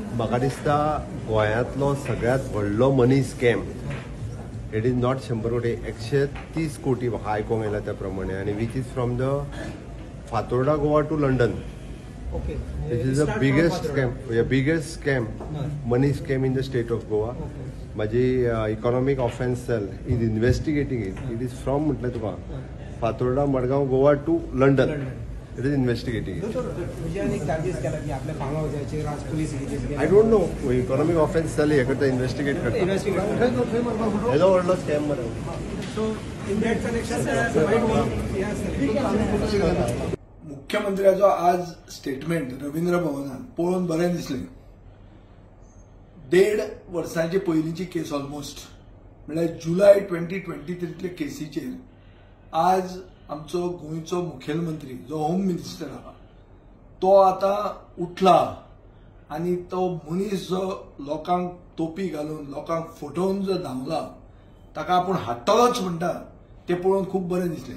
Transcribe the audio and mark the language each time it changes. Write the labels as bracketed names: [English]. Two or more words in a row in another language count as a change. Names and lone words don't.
[Konkani] म्हाका दिसता गोंयांतलो सगळ्यात व्हडलो [English] money scam it is not 100 [Konkani] कोटी 130 कोटी म्हाका आयकोंक येयला त्या प्रमाणे आनी [English] which is from the Fatorda Goa to London. This is the biggest scam, money scam in the state of Goa. माझी economic offence cell is investigating it is from [Konkani] म्हटलं तुका [English] Fatorda Margao Goa to London it is investigating I don't know economic offence cell [Konkani] हे करता इन्व्हेस्टिगेट करता हेजो व्हडलो स्कॅम मरे. मुख्यमंत्र्याचो आज स्टेटमेंट रवींद्र भवनात पळोवन बरें दिसलें. 1.5 वर्सांची पयलींची केस ऑलमोस्ट म्हळ्यार जुलय 2023 केसीचेर आज आमचो गोंयचो मुखेलमंत्री जो [English] home minister [Konkani] आहा तो आता उठला आनी तो मनीस जो लोकांक तोपी घालून लोकांक फटोवन जो धांवला ताका आपूण हाडटलोच म्हणटा तें पळोवन खूब बरें दिसलें.